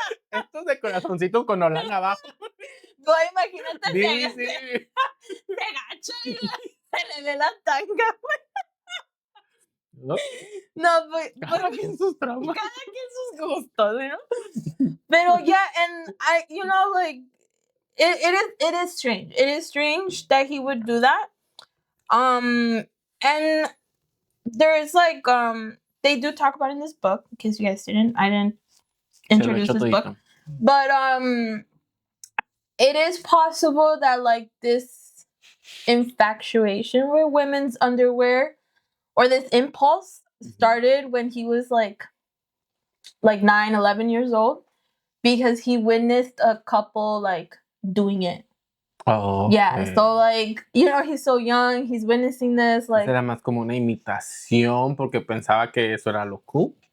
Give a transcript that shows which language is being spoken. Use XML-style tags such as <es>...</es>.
<es>Estos de corazoncito con Holanda abajo. No, imagínate, Sí. se agacha y se le ve la tanga. ¿No?</es> <en>No, but</en> <es>Cada quien sus traumas. cada quien sus gustos,</es> <en>you know? Pero yeah, and I, you know, like, it is strange. It is strange that he would do that. And there is like, they do talk about it in this book, in case you guys didn't. I didn't introduce this book. But it is possible that, like, this infatuation with women's underwear, or this impulse, started when he was like 9, 11 years old, because he witnessed a couple like doing it. Oh, okay. Yeah, so like, you know, he's so young, he's witnessing this, like,</en> <es>era más como una imitación porque pensaba que eso era lo cool.</es>